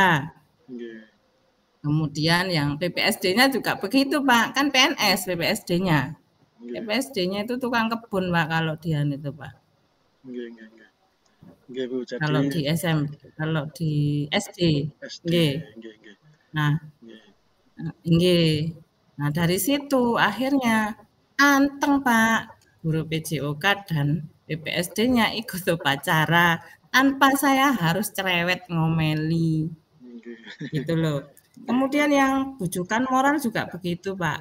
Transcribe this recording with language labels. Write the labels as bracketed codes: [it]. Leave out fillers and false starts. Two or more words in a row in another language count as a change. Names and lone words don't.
[id] Kemudian yang PPSD-nya juga begitu Pak, kan PNS PPSD-nya. PPSD-nya itu tukang kebun Pak kalau dia itu Pak. Nggih Bu, jadi kalau di SMP, kalau di SD. Nggih. Nah, nggih. Nah, dari situ akhirnya anteng, Pak. Guru PJOK dan BPSD-nya ikut upacara tanpa saya harus cerewet ngomeli. Gitu loh. Kemudian yang bujukan moral juga begitu, Pak.